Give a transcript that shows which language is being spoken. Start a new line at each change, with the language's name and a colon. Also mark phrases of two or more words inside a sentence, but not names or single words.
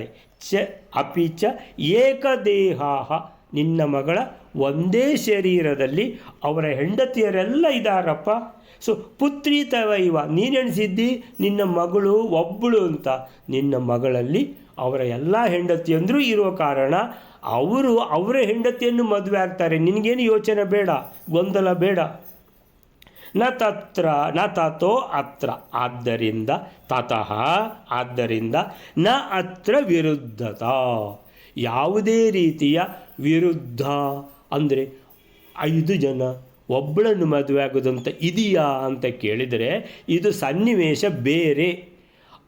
Sanskrit: ಅಪಿ ಚ ಏಕದೇಹ,
Kannada: ನಿನ್ನ ಮಗಳ ಒಂದೇ ಶರೀರದಲ್ಲಿ ಅವರ ಹೆಂಡತಿಯರೆಲ್ಲ ಇದ್ದಾರಪ್ಪ.
Sanskrit: ಸೊ ಪುತ್ರಿ ತವೈವ,
Kannada: ನೀನೆಣಿಸಿದ್ದಿ ನಿನ್ನ ಮಗಳು ಒಬ್ಬಳು ಅಂತ. ನಿನ್ನ ಮಗಳಲ್ಲಿ ಅವರ ಎಲ್ಲ ಹೆಂಡತಿಯಂದರೂ ಇರೋ ಕಾರಣ ಅವರು ಅವರ ಹೆಂಡತಿಯನ್ನು ಮದುವೆ ಆಗ್ತಾರೆ. ನಿನಗೇನು ಯೋಚನೆ ಬೇಡ, ಗೊಂದಲ ಬೇಡ.
Sanskrit: ನ ತತ್ರ ನ ತಥೋ ಅತ್ರ,
Kannada: ಆದ್ದರಿಂದ ತತಃ ಆದ್ದರಿಂದ,
Sanskrit: ನ ಅತ್ರ ವಿರುದ್ಧತ,
Kannada: ಯಾವುದೇ ರೀತಿಯ ವಿರುದ್ಧ ಅಂದರೆ 5 ಜನ ಒಬ್ಬಳನ್ನು ಮದುವೆ ಆಗೋದಂತ ಇದೆಯಾ ಅಂತ ಕೇಳಿದರೆ ಇದು ಸನ್ನಿವೇಶ ಬೇರೆ.